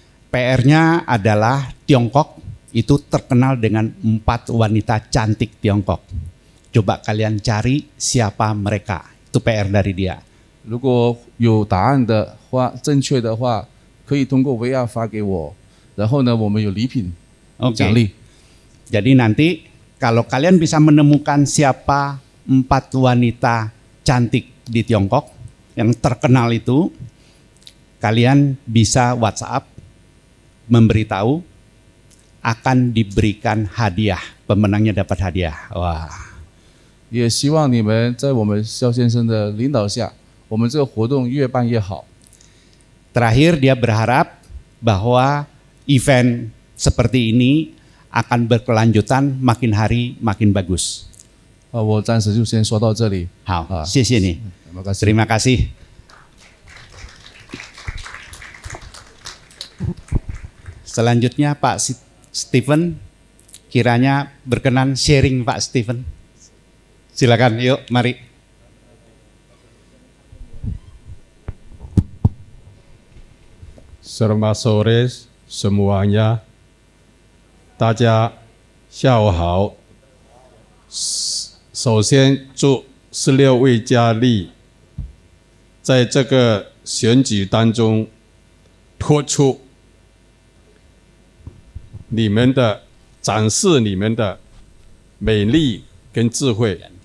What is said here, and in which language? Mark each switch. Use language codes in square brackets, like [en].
[id] PR-nya adalah Tiongkok itu terkenal dengan 4 wanita cantik Tiongkok. Coba kalian cari siapa mereka. Itu PR dari dia. [zh] 如果有答案的话，正确的话，可以通过 VR 发给我，然后呢，我们有礼品 [id] Oke. [zh] 奖励。 [id] Jadi nanti kalau kalian bisa menemukan siapa 4 wanita cantik di Tiongkok yang terkenal itu, kalian bisa WhatsApp memberitahu akan diberikan hadiah, pemenangnya dapat hadiah. Wah. [zh] 也希望你们在我们肖先生的领导下，我们这个活动越办越好。 [id] Terakhir dia berharap bahwa event seperti ini akan berkelanjutan makin hari makin bagus. [zh] 我暂时就先说到这里。好，啊谢谢你。 [id] Terima Terima kasih. kasih. Selanjutnya Pak Steven, kiranya berkenan sharing Pak Steven. Silakan, yuk mari. Selamat sore semuanya， [zh] 大家下午好。首先祝16位佳丽在这个选举当中突出你们的展示你们的美丽跟智慧。